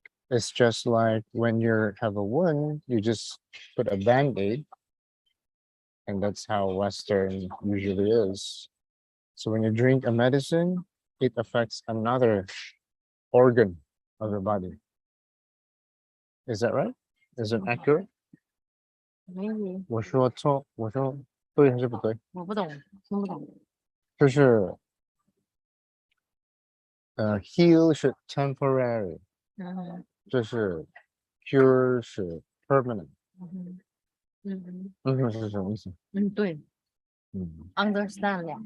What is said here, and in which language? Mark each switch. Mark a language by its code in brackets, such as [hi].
[en] It's just like when you have a wound, you just put a band-aid, and that's how Western usually is. So when you drink a medicine, it affects another organ of the body. Is that right? Is it accurate? maybe [zh] 我说错，我说对还是不对？我不懂，听不懂。就是heal 是 temporary，嗯哼就是 cure 是 permanent。嗯哼是什么意思？对 understand 了，